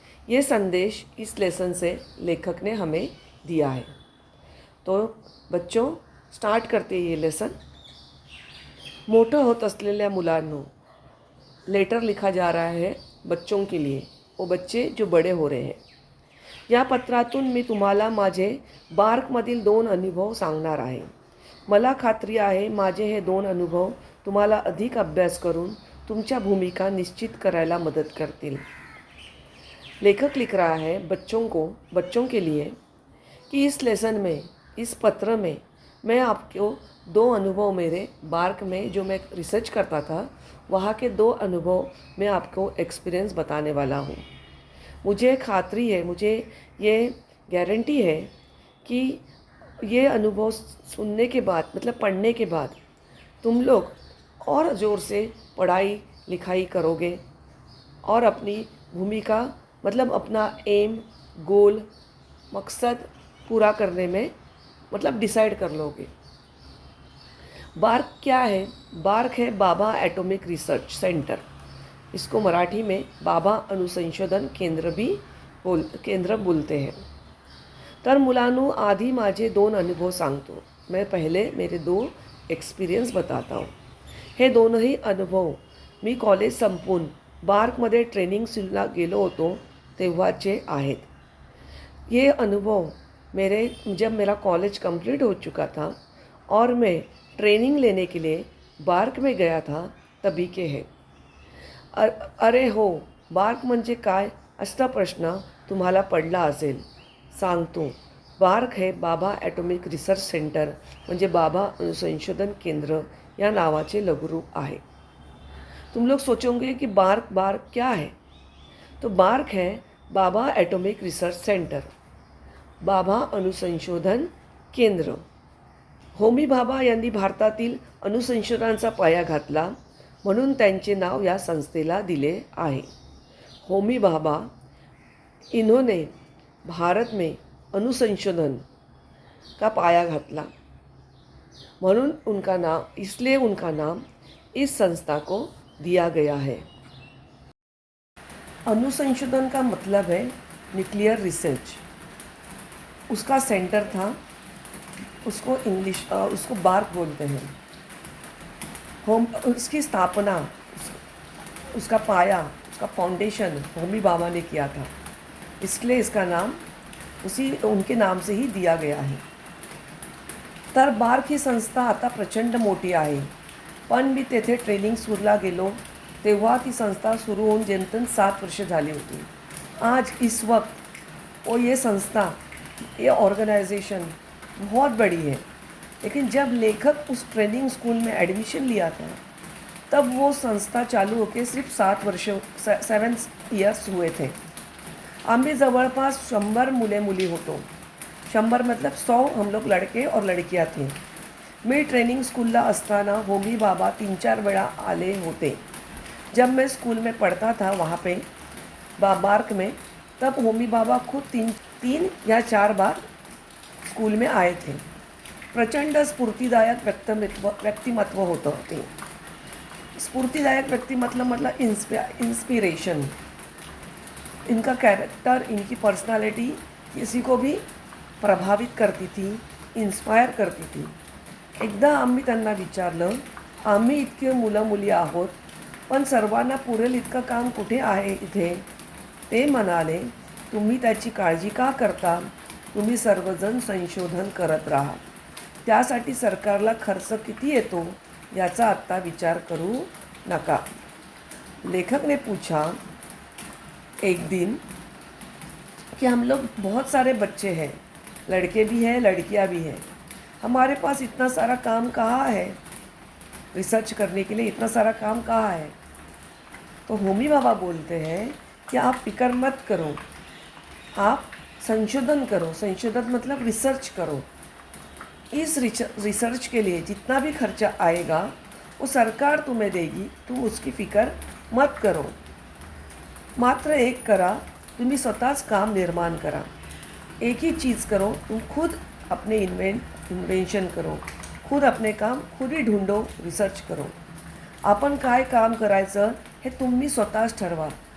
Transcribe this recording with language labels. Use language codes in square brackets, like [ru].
[hi] ये संदेश इस लेसन से लेखक ने हमें दिया है। तो बच्चों, स्टार्ट करते ये लेसन। [mr] मोठं होत असलेल्या मुलांनो, [hi] लेटर लिखा जा रहा है बच्चों के लिए, वो बच्चे जो बड़े हो रहे हैं। [mr] या पत्रातून मी तुम्हाला माझे बार्कमधील 2 अनुभव सांगणार आहे। मला खात्री आहे माझे हे 2 अनुभव तुम्हाला अधिक अभ्यास करून तुमच्या भूमिका निश्चित करायला मदत करतील। [hi] लेखक लिख रहा है बच्चों के लिए कि इस लेसन में, इस पत्र में मैं आपको 2 अनुभव, मेरे बार्क में जो मैं रिसर्च करता था वहाँ के 2 अनुभव मैं आपको एक्सपीरियंस बताने वाला हूँ। मुझे खातरी है, मुझे ये गारंटी है कि ये अनुभव सुनने के बाद, मतलब पढ़ने के बाद, तुम लोग और ज़ोर से पढ़ाई लिखाई करोगे और अपनी भूमिका, मतलब अपना एम, गोल, मकसद पूरा करने में, मतलब डिसाइड कर लोगे। बार्क क्या है? बार्क है बाबा एटॉमिक रिसर्च सेंटर। इसको मराठी में बाबा अणुसंशोधन केंद्र बोलते हैं। [mr] तर मुलांनो, आधी माझे 2 अनुभव सांगतो। [hi] मैं पहले मेरे 2 एक्सपिरियन्स बताता हूँ। [mr] हे 2ही अनुभव मी कॉलेज संपून बार्कमध्ये ट्रेनिंगला गेलो होतो तेव्हाचे आहेत। [hi] ये अनुभव जब मेरा कॉलेज कंप्लीट हो चुका था और मैं ट्रेनिंग लेने के लिए बार्क में गया था तभी के हैं। [mr] अरे हो, बार्क म्हणजे काय असा प्रश्न तुम्हाला पडला असेल। सांगतो, बार्क है बाबा ॲटॉमिक रिसर्च सेंटर, म्हणजे बाबा संशोधन केंद्र या नावाचे लघुरूप आहे। [hi] तुम लोग सोचोगे कि बार्क क्या है? तो बार्क है बाबा ॲटॉमिक रिसर्च सेंटर, बाबा अणुसंशोधन केंद्र। [mr] होमी भाभा यांनी भारतातील अणुसंशोधनाचा पाया घातला, म्हणून त्यांचे नाव या संस्थेला दिले आहे। [hi] होमी भाभा, इन्होंने भारत में अनुसंशोधन का [mr] पाया घातला, म्हणून [hi] इसलिए उनका नाम इस संस्था को दिया गया है। अनुसंशोधन का मतलब है न्यूक्लियर रिसर्च। उसका सेंटर था, उसको बार्क बोलते हैं। उसकी स्थापना, उसका पाया, उसका फाउंडेशन होमी भाभा ने किया था, इसलिए इसका नाम उनके नाम से ही दिया गया है। [mr] तर बार्क ही संस्था आता प्रचंड मोठी आहे, पण मी तेथे ट्रेनिंग स्कूलला गेलो तेव्हा ती संस्था सुरू होऊन जेमतेम 7 वर्ष झाली होती। [hi] आज इस वक्त ये संस्था, ये ऑर्गेनाइजेशन बहुत बड़ी है, लेकिन जब लेखक उस ट्रेनिंग स्कूल में एडमिशन लिया था तब वो संस्था चालू होकर सिर्फ 7 ईयर्स हुए थे। [mr] आम्ही जवळपास 100 मुली होतो। [hi] 100 मतलब 100 हम लोग लड़के और लड़कियां थे। [mr] मैं ट्रेनिंग स्कूलला असताना होमी भाभा 3-4 वेळा आले होते। [hi] जब मैं स्कूल में पढ़ता था वहाँ पे बार्क में, तब होमी भाभा खुद 3 या 4 बार स्कूल में आए थे। [mr] प्रचंड स्फूर्तिदायक व्यक्तिमत्व होतं ते। [hi] स्फूर्तिदायक व्यक्ति मतलब इंस्पिरेशन। इनका कैरेक्टर, इनकी पर्सनालिटी किसी को भी प्रभावित करती थी, इन्स्पायर करती थी। [mr] एकदा आम्ही त्यांना विचारलं, आम्ही इतके मुलं मुली आहोत, पण सर्वांना पुरेल इतकं काम कुठे आहे इथे? ते म्हणाले, तुम्ही त्याची काळजी का करता? तुम्ही सर्वजण संशोधन करत राहा. त्यासाठी सरकारला खर्च किती येतो याचा आत्ता विचार करू नका. [hi] लेखक ने पूछा एक दिन कि हम लोग बहुत सारे बच्चे हैं, लड़के भी हैं, लड़कियां भी हैं, हमारे पास इतना सारा काम कहाँ है? रिसर्च करने के लिए इतना सारा काम कहाँ है? तो होमी बाबा बोलते हैं कि आप फिक्र मत करो, आप संशोधन करो. संशोधन मतलब रिसर्च करो. इस रिसर्च के लिए जितना भी खर्चा आएगा वो सरकार तुम्हें देगी, तुम उसकी फिक्र मत करो. [mr] मात्र एक करा, तुम्ही स्वतःच काम निर्माण करा. [hi] एक ही चीज़ करो, तुम खुद अपने इन्वेंशन करो, खुद अपने काम खुद ही ढूंढो, रिसर्च करो. [mr] आपण काय काम करायचं हे तुम्ही स्वतःच ठरवा.